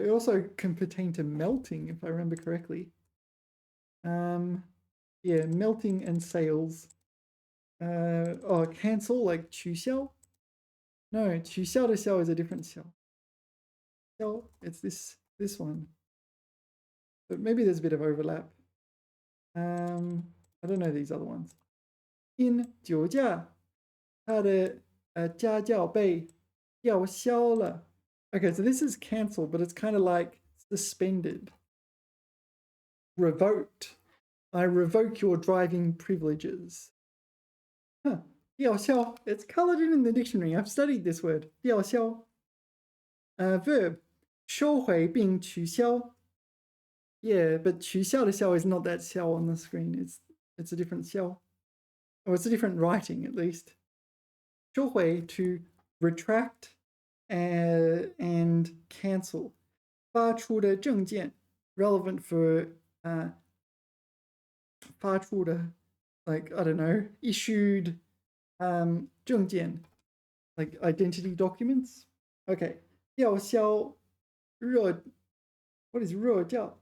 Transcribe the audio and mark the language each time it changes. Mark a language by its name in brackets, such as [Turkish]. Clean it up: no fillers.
[English] It also can pertain to melting, if I remember correctly. Yeah, melting and sails. Cancel, like 取消. No, 取消的消 is a different 消. It's this one. But maybe there's a bit of overlap. I don't know these other ones. [Chinese] In 酒驾, 他的驾照被吊销了. [English] Okay, so this is cancelled, but it's kind of like suspended. Revoked. I revoke your driving privileges. Huh. 吊销. It's colored in the dictionary. I've studied this word. 吊销.Verb. [Chinese] 收回并取消. [English] Yeah, but 取消的消 is not that 消 on the screen. It's a different 消. Or it's a different writing, at least. 收回, to retract and cancel. 发出的证件, relevant for 发出的, like, I don't know, issued 证件, like identity documents. Okay. 吊销热, what is 热教?